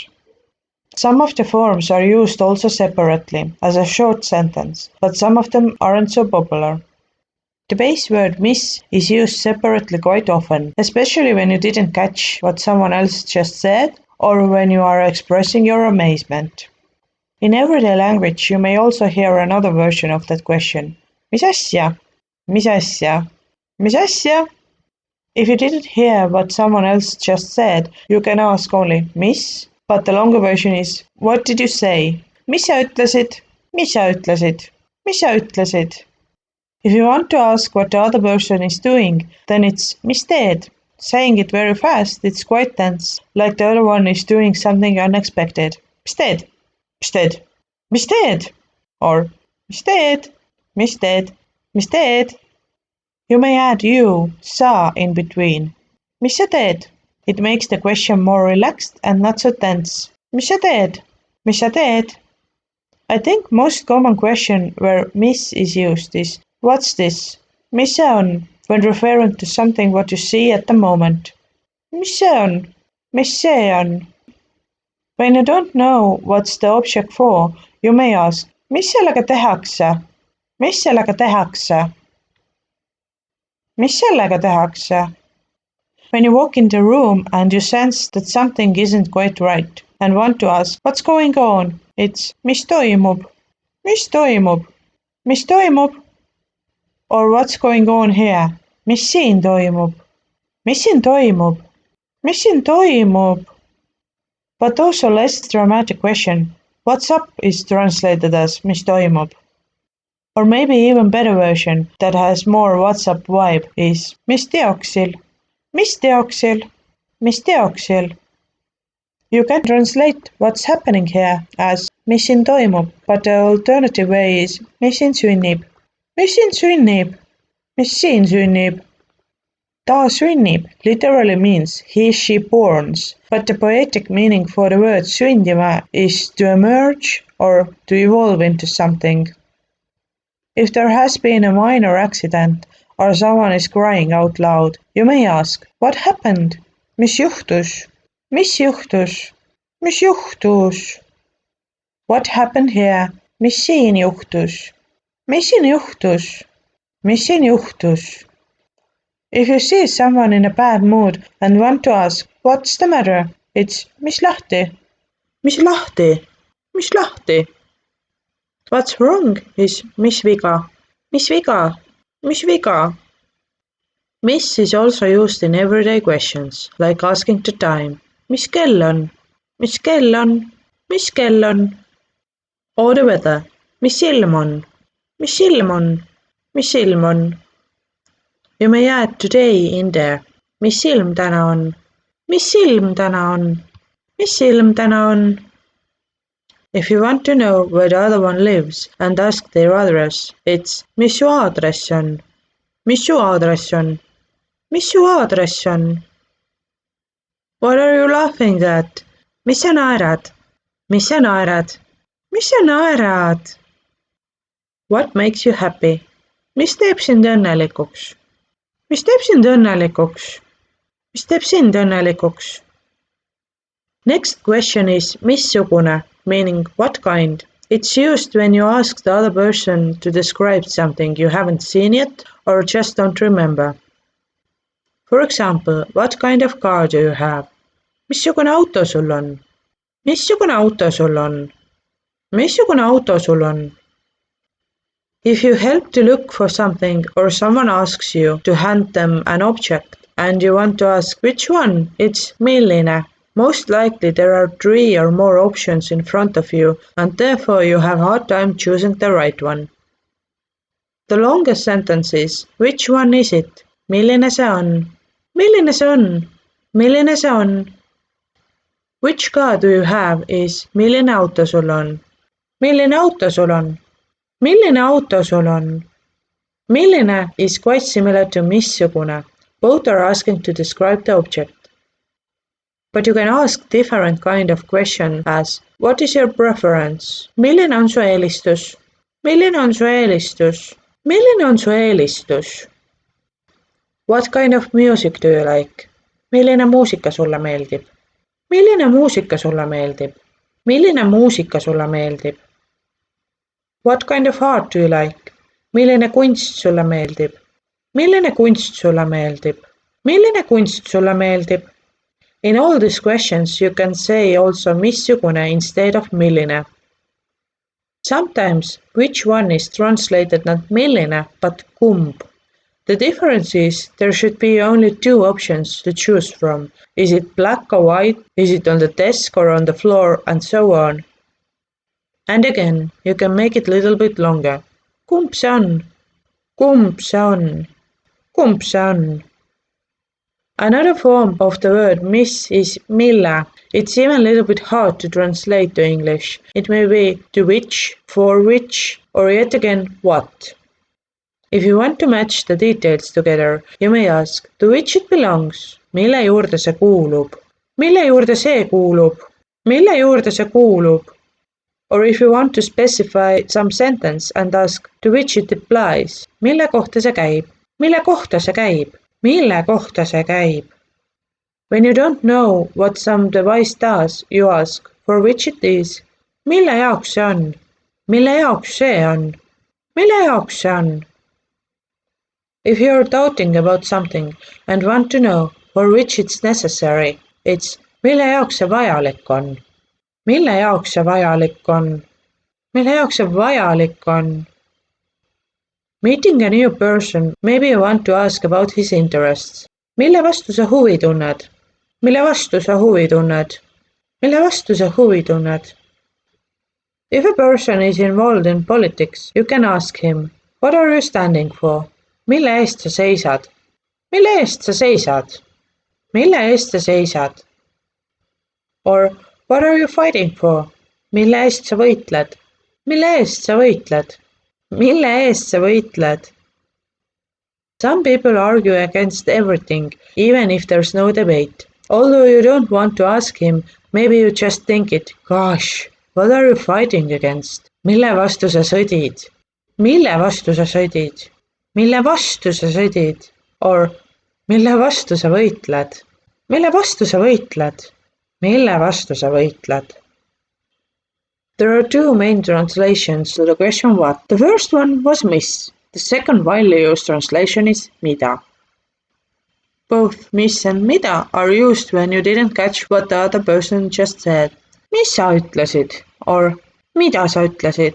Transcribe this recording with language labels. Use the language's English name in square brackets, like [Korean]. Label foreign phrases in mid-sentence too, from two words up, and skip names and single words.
[English] Some of the forms are used also separately, as a short sentence, but some of them aren't so popular. The base word mis is used separately quite often, especially when you didn't catch what someone else just said, or when you are expressing your amazement. In everyday language you may also hear another version of that question. [Estonian] Mis asja? Mis asja? Mis asja? [English] If you didn't hear what someone else just said, you can ask only mis, but the longer version is what did you say? [Estonian] Mis sa ütlesid? Mis sa ütlesid? Mis sa ütlesid? [English] If you want to ask what the other person is doing, then it's [Estonian] mis teed. [English] Saying it very fast, it's quite tense, like the other one is doing something unexpected. [Estonian] Mis teed? Mis teed? Mis teed? Or mis teed? Mis teed? Mis teed? [English] You may add you, sa in between. [Estonian] Mis sa teed? [English] It makes the question more relaxed and not so tense. [Estonian] Mis sa teed? Mis sa teed? [English] I think most common question where mis is used is what's this? [Estonian] Mis see on? [English] When referring to something what you see at the moment. [Estonian] Mis see on? Mis see on? [English] When you don't know what's the object for, you may ask [Estonian] mis sellega tehakse? Mis sellega tehakse? Mis sellega tehakse? [English] When you walk in the room and you sense that something isn't quite right and want to ask what's going on, it's [Estonian] mis toimub? Mis toimub? Mis toimub? [English] Or what's going on here? [Estonian] Mis siin toimub? Mis siin toimub? Mis siin toimub? [English] But also less dramatic question. What's up is translated as [Estonian] mis toimub. [English] Or maybe even better version that has more what's up vibe is [Estonian] mis teoksil? Mis teoksil? Mis teoksil? [English] You can translate what's happening here as [Estonian] mis siin toimub, [English] but the alternative way is [Estonian] mis siin sünnib? Mis siin sünnib? Mis siin sünnib? Ta sünnib [English] literally means she borns, but the poetic meaning for the word sündima is to emerge or to evolve into something. If there has been a minor accident or someone is crying out loud, you may ask, what happened? [Estonian] Mis juhtus? Mis juhtus? Mis juhtus? [English] What happened here? [Estonian] Mis siin juhtus? Mis siin juhtus? Mis siin juhtus? [English] If you see someone in a bad mood and want to ask, what's the matter? [Estonian] It's mis lahti? Mis lahti? Mis lahti? [English] What's wrong is [Estonian] mis viga? Mis viga? Mis viga? [English] Mis is also used in everyday questions, like asking the time. [Estonian] Mis kell on? Mis kell on? Mis kell on? [English] Or the weather. [Estonian] Mis ilm on? Mis ilm on? Mis ilm on? [English] You may add today in there. [Estonian] Mis ilm täna on? Mis ilm täna on? Mis ilm täna on? [English] If you want to know where the other one lives and ask their address, it's [Estonian] mis su aadress on? Mis su aadress on? Mis su aadress on? [English] What are you laughing at? [Estonian] Mis sa naerad? Mis sa naerad? Mis sa naerad? [English] What makes you happy? [Estonian] Mis teeb sind õnnelikuks? Mis teeb sind õnnelikuks? Mis teeb sind õnnelikuks? [English] Next question is missugune, meaning what kind. It's used when you ask the other person to describe something you haven't seen yet or just don't remember. For example, what kind of car do you have? [Estonian] Missugune auto sul on? Missugune auto sul on? Missugune auto sul on? [English] If you help to look for something or someone asks you to hand them an object and you want to ask which one, it's milline. Most likely there are 3 or more options in front of you and therefore you have a hard time choosing the right one. The longest sentence is which one is it? [Estonian] Milline see on? Milline see on? Milline see on? [English] Which car do you have is [Estonian] milline auto sul on? Milline auto sul on? Milline auto sul on? [English] Milline is quite similar to missugune. Both are asking to describe the object. But you can ask different kind of question as what is your preference? [Estonian] Milline on su eelistus? Milline on su eelistus? Milline on su eelistus? [English] What kind of music do you like? [Estonian] Milline muusika sulle meeldib? Milline muusika sulle meeldib? Milline muusika sulle meeldib? [English] What kind of art do you like? [Estonian] Milline kunst sulle meeldib? Milline kunst sulle meeldib? Milline kunst sulle meeldib? [English] In all these questions you can say also missugune instead of milline. Sometimes which one is translated not milline but kumb. The difference is there should be only two options to choose from. Is it black or white? Is it on the desk or on the floor? And so on. And again, you can make it a little bit longer. [Estonian] Kumb see on? Kumb see on? Kumb see on? [English] Another form of the word miss is mille. It's even a little bit hard to translate to English. It may be to which, for which, or yet again what. If you want to match the details together, you may ask, to which it belongs? [Estonian] Mille juurde see kuulub? Mille juurde see kuulub? Mille juurde see kuulub? [English] Or if you want to specify some sentence and ask, to which it applies? [Estonian] Mille kohta see käib? Mille kohta see käib? Mille kohta see käib? [English] When you don't know what some device does, you ask, for which it is? [Estonian] Mille jaoks see on? Mille jaoks see on? Mille jaoks see on? [English] If you are doubting about something and want to know for which it's necessary, it's [Estonian] mille jaoks see vajalik on? Mille jaoks see vajalik on? Mille jaoks see vajalik on? [English] Meeting a new person, maybe you want to ask about his interests. [Estonian] Mille vastu sa huvi tunned? Mille vastu sa huvi tunned? Mille vastu sa huvi tunned? [English] If a person is involved in politics, you can ask him, what are you standing for? [Estonian] Mille eest sa seisad? Mille eest sa seisad? Mille eest sa seisad? [English] Or what are you fighting for? [Estonian] Mille eest sa võitled? Mille eest sa võitled? Mille eest sa võitled? [English] Some people argue against everything, even if there's no debate. Although you don't want to ask him, maybe you just think it, gosh, what are you fighting against? [Estonian] Mille vastu sa sõdid? Mille vastu sa sõdid? Mille vastu sa sõdid? Or mille vastu sa võitled? Mille vastu sa võitled? Mille vastu sa võitled? [English] There are two main translations to the question what. The first one was miss. The second widely used translation is mida. Both miss and mida are used when you didn't catch what the other person just said. [Estonian] Mis sa ütlesid? Or mida sa ütlesid?